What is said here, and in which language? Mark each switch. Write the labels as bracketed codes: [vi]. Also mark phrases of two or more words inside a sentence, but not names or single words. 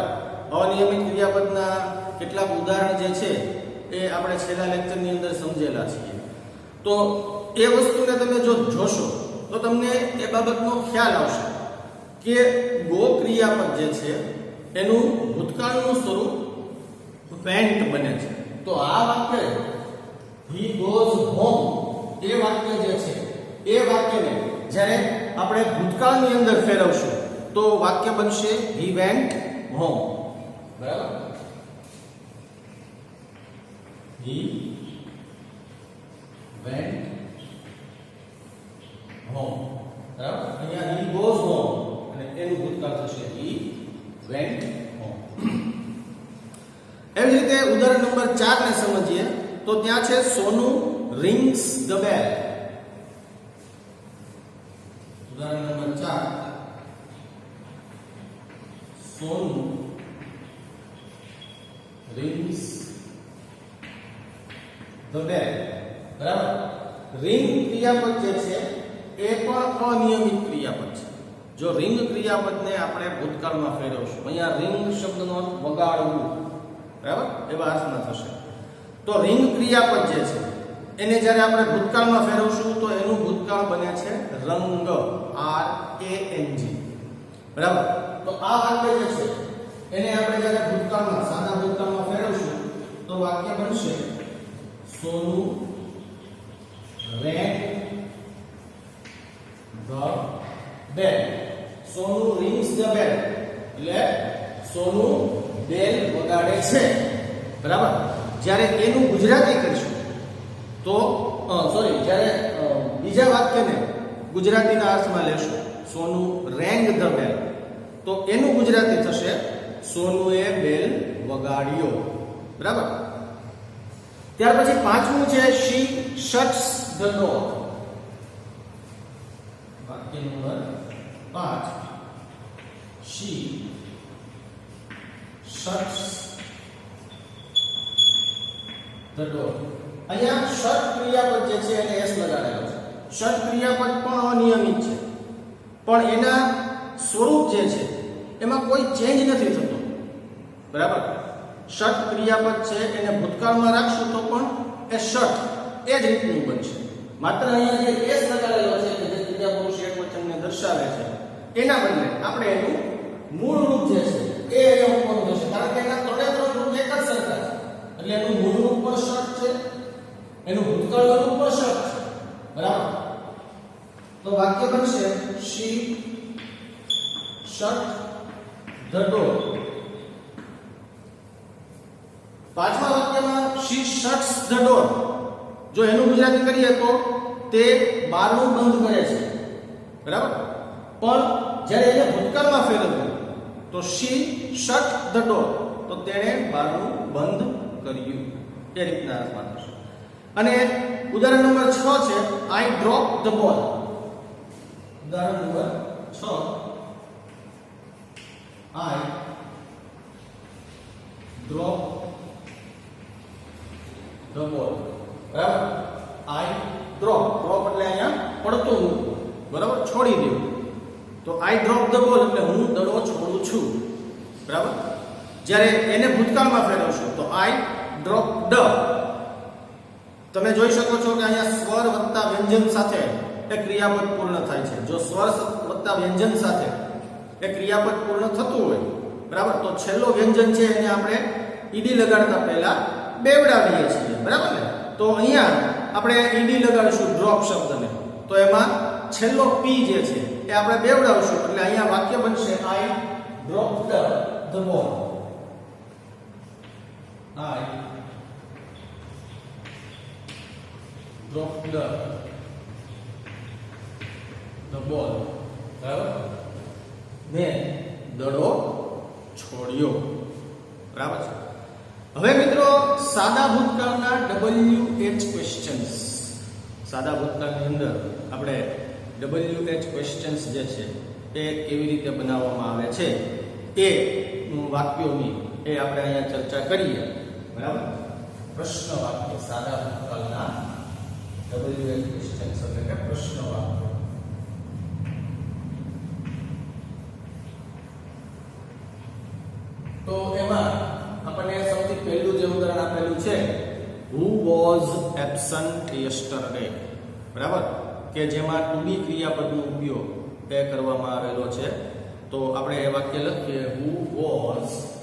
[gu] અનિયમિત ક્રિયાપદના કેટલાક ઉદાહરણ જે છે એ આપણે છેલ્લા લેક્ચરની અંદર સમજેલા છીએ। તો એ વસ્તુને તમે જો જોશો તો તમને એ બાબતનો ખ્યાલ આવશે કે ગો ક્રિયાપદ જે છે એનું ભૂતકાળનું સ્વરૂપ વેન્ટ બને છે। તો આ વાક્ય [en] he goes home [gu] એ વાક્ય જે છે એ વાક્યને જ્યારે આપણે ભૂતકાળની અંદર ફેરવશું તો વાક્ય બનશે [en] he went home. બરાબર? he went home. [gu] બરાબર? અહીંયા [en] he goes home [gu] અને એનું ભૂતકાળ થશે [en] he went home. [gu] એવી જ રીતે ઉદાહરણ નંબર 4 ને સમજીએ તો ત્યાં છે સોનુ [en] rings the bell. [gu] ઉદાહરણ નંબર 4 સોનુ [en] rings the bell. [gu] બરાબર? રિંગ ક્રિયાપદ જે છે એ પણ અનિયમિત ક્રિયાપદ છે. જો રિંગ ક્રિયાપદને આપણે ભૂતકાળમાં ફેરવશું, અહીંયા રિંગ શબ્દનો અર્થ વગાડવું, બરાબર, એવા અર્થમાં થશે. તો રિંગ ક્રિયાપદ જે છે એને જ્યારે આપણે ભૂતકાળમાં ફેરવશું તો એનું ભૂતકાળ બને છે રંગ, RANG. બરાબર? તો આ વાક્ય જે છે એને આપણે જ્યારે ભૂતકાળમાં સાદા ભૂતકાળમાં ફેરવશું તો વાક્ય બનશે સોનુ [en] rang the bell. [gu] સોનુ [en] rings the bell [gu] એટલે સોનુ બેલ વગાડે છે. બરાબર? જ્યારે એનું ગુજરાતી કરીશું તો જ્યારે બીજા વાક્યને ગુજરાતીના અર્થમાં લેશું સોનુ [en] rang the bell [gu] તો એનું ગુજરાતી થશે સોનુએ બેલ વગાડ્યો. બરાબર? ત્યાર પછી પાંચમું છે [en] she shuts the door. વાક્ય નંબર 5 she shuts the door. [gu] અહીંયા શટ ક્રિયાપદ જે છે એને s લગાડેલો છે. શટ ક્રિયાપદ પણ અનિયમિત છે પણ એના સ્વરૂપ જે છે એમાં કોઈ ચેન્જ નથી થતો. બરાબર? શટ ક્રિયાપદ છે એને ભૂતકાળમાં રાખશું તો પણ એ શટ એ જ રીતનું બનશે. માત્ર અહીંયા જે s લગાડેલો છે કે જે ક્રિયા પુરુષ એકવચનને દર્શાવે છે એના બદલે આપણે એનું મૂળ રૂપ જે છે એ અહીંયા મૂકવાનું થશે. કારણ કે એના ત્રણે ત્રણ રૂપ એક જ સરખા છે એટલે એનું મૂળ રૂપ પણ શટ છે, એનું ભૂતકાળનું રૂપ પણ શટ છે. બરાબર? તો વાક્ય બનશે [en] she shut the door. [gu] પાંચમા વાક્યમાં [en] she shuts the door [gu] જો એનું ગુજરાતી કરીએ તો તે બારણું બંધ કરે છે. બરાબર? પણ જ્યારે એને ભૂતકાળમાં ફેરવ્યું તો [en] she shut the door [gu] તો તેણે બારણું બંધ કર્યું. એ રીતના અર્થમાં થશે. અને ઉદાહરણ નંબર 6 છે [en] I dropped the ball. ઉદાહરણ નંબર 6 I drop the ball. બરાબર? I drop [gu] એટલે અહીંયા પડતો મૂકવો. બરાબર? છોડી દેવું. તો [en] I drop the ball [gu] એટલે હું દડો છોડું છું. બરાબર? જ્યારે એને ભૂતકાળમાં ફેરવશું તો [en] I dropped. [gu] તમે જોઈ શકો છો કે અહીંયા સ્વર વત્તા વ્યંજન સાથે એ ક્રિયાપદ પૂર્ણ થાય છે. જો સ્વર વત્તા વ્યંજન સાથે એ ક્રિયાપદ પૂર્ણ થતું હોય, બરાબર, તો છેલ્લો વ્યંજન છે એને આપણે ઈડી લગાડતા પહેલા બેવડાવીએ છીએ. બરાબર ને? તો અહીંયા આપણે ઈડી લગાડીશું ડ્રોપ શબ્દને તો એમાં છેલ્લો પી જે છે એ આપણે બેવડાવશું એટલે અહીંયા વાક્ય બનશે [en] I dropped the ball. I dropped the ball. [gu] બરાબર? મેં દડો છોડ્યો. બરાબર છે? હવે મિત્રો સાદા ભૂતકાળના [en] WH questions, [gu] સાદા ભૂતકાળની અંદર આપણે [en] WH questions [gu] જે છે એ કેવી રીતે બનાવવામાં આવે છે એ વાક્યોની એ આપણે અહીંયા ચર્ચા કરીએ. બરાબર? પ્રશ્ન વાક્ય, સાદા ભૂતકાળના [en] WH questions [gu] એટલે કે પ્રશ્ન વાક્ય. તો એમાં આપણને સૌથી પહેલું જે ઉદાહરણ આપેલું છે [en] who was absent yesterday. [gu] બરાબર? કે જેમાં [en] to be [gu] ક્રિયાપદનો ઉપયોગ એ કરવામાં આવેલો છે. તો આપણે એ વાક્ય લખીએ [en] who was